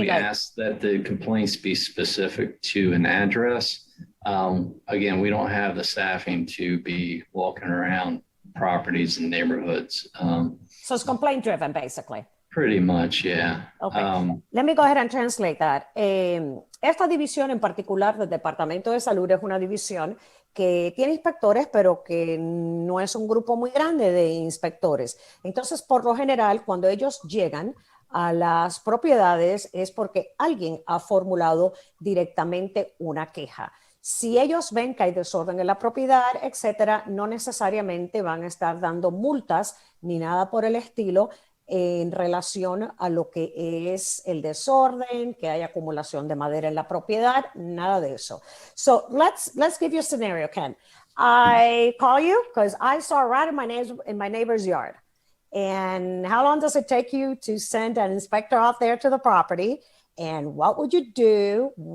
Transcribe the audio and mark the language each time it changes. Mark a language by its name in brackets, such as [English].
[English] we ask that the complaints be specific to an address. Again, we don't have the staffing to be walking around properties and neighborhoods. So it's complaint driven, basically. Pretty much, yeah. Okay. Let me go ahead and translate that. [Spanish] Esta división en particular del Departamento de Salud es una división que tiene inspectores, pero que no es un grupo muy grande de inspectores. Entonces, por lo general, cuando ellos llegan a las propiedades es porque alguien ha formulado directamente una queja. Si ellos ven que hay desorden en la propiedad, etcétera, no necesariamente van a estar dando multas ni nada por el estilo en relación a lo que es el desorden, que hay acumulación de madera en la propiedad, nada de eso. [English] So let's give you a scenario, Ken. I call you because I saw a rat in my neighbor's yard. And how long does it take you to send an inspector out there to the property? And what would you do?